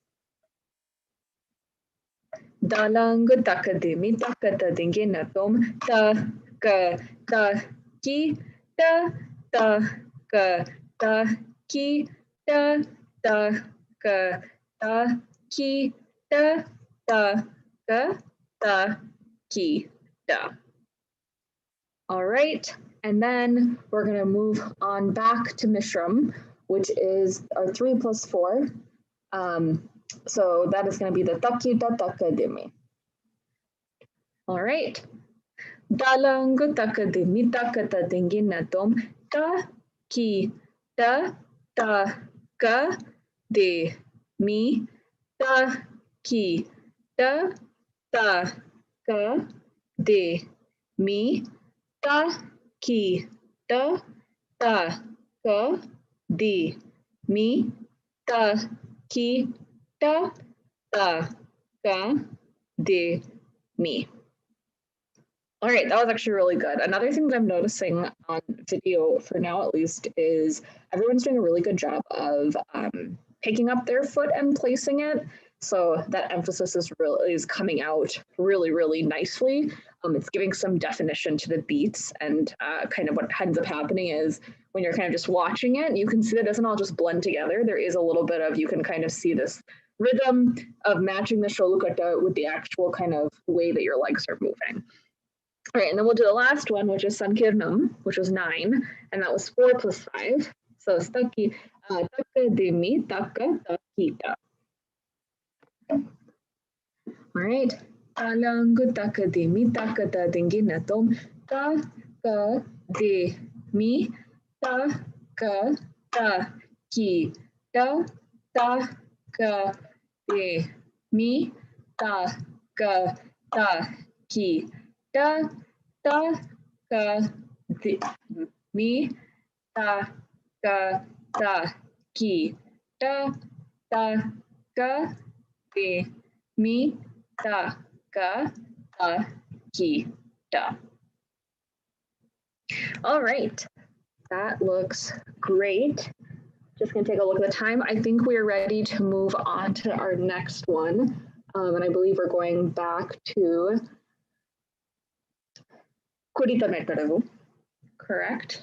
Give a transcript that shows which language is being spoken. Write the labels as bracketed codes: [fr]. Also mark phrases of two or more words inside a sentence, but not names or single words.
[en] Dalangu takadimi takata dingina tom ta ka ta ki ta ta ka ta ki ta ta ka ta ki ta ta ka ta ki ta. All right, and then we're going to move on back to Mishram, which is our 3 plus 4. So that is going to be the takita takadimi. All right. Dalangu takadimi takata dingina tom ta ki ta ta ka de mi ta ki ta ta ka de mi ta ki ta ta ka de mi ta ki ta ta ka de mi. All right, that was actually really good. Another thing that I'm noticing on video for now, at least, is everyone's doing a really good job of picking up their foot and placing it. So that emphasis is coming out really, really nicely. It's giving some definition to the beats, and kind of what ends up happening is when you're kind of just watching it, you can see that it doesn't all just blend together. There is a little bit of, you can kind of see this rhythm of matching the sholukata with the actual kind of way that your legs are moving. All right, and then we'll do the last one, which is Sankirnam, which was 9, and that was 4 plus 5. So it's taka dimi taka takita. All right. Talangu taka dimi taka ta dingina tom taka dimi taka ta ki ta ka dimi taka ta ki ta ka dimi taka ta ki ta ka dimi taka ta ki ta. All right, that looks great. Just gonna take a look at the time. I think we're ready to move on to our next one. And I believe we're going back to Kurita Metaravu, correct?